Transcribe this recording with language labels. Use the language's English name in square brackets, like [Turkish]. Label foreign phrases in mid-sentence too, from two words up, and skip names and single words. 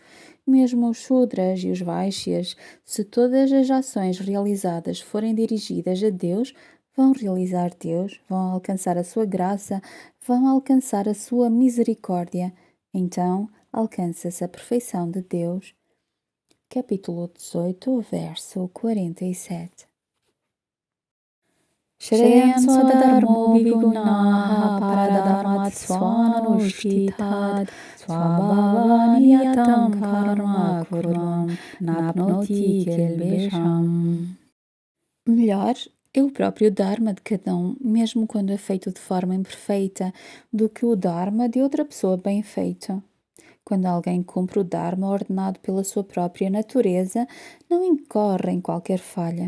[Portuguese] Mesmo os Shudras e os Vaishyas, se todas as ações realizadas forem dirigidas a Deus, vão realizar Deus, vão alcançar a sua graça, vão alcançar a sua misericórdia. Então, alcança-se a perfeição de Deus. Capítulo 18, verso 47. [Sanskrit] श्रेयान् स्वधर्मो विगुणः परधर्मात् स्वनुष्ठितात् स्वभावनियतं कर्म कुर्वन् नाप्नोति किल्बिषम्. [Portuguese] Melhor é o próprio Dharma de cada um, mesmo quando é feito de forma imperfeita, do que o Dharma de outra pessoa bem feito. Quando alguém cumpre o Dharma ordenado pela sua própria natureza, não incorre em qualquer falha.